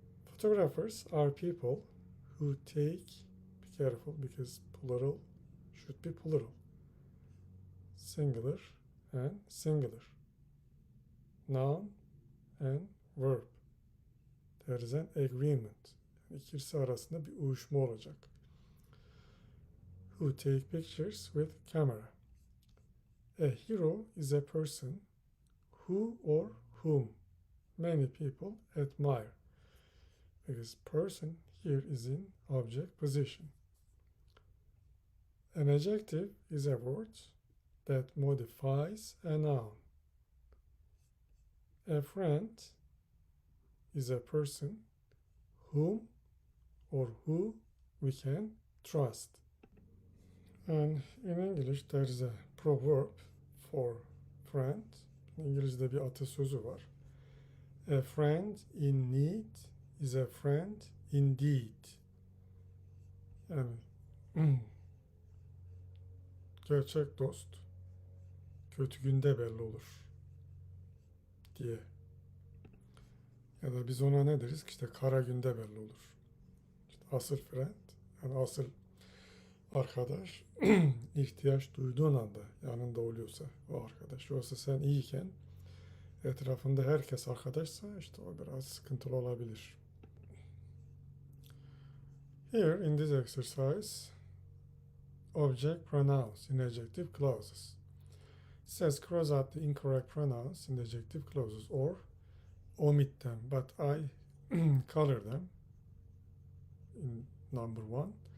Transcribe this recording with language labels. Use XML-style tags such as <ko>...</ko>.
<en>Photographers are people who take, be careful because plural should be plural, singular and singular, noun and verb. There is an agreement.</en> <tr>İkisi arasında bir uyuşma olacak.</tr> <en>Who take pictures with camera. A hero is a person who or whom many people admire. Because person here is in object position. An adjective is a word that modifies a noun. A friend is a person whom or who we can trust. And in English there is a proverb for friend.</en> <tr>İngilizce'de bir atasözü var.</tr> <en>A friend in need is a friend indeed.</en> <tr>Yani gerçek dost kötü günde belli olur diye. Ya da biz ona ne deriz? İşte kara günde belli olur. İşte asıl friend, yani asıl arkadaş ihtiyaç duyduğun anda yanında oluyorsa o arkadaş. Yoksa sen iyiyken etrafında herkes arkadaşsa işte o biraz sıkıntılı olabilir.</tr> <en>Here in this exercise, object pronouns in adjective clauses. It says cross out the incorrect pronouns in the adjective clauses or omit them, but I color them in number one.</en>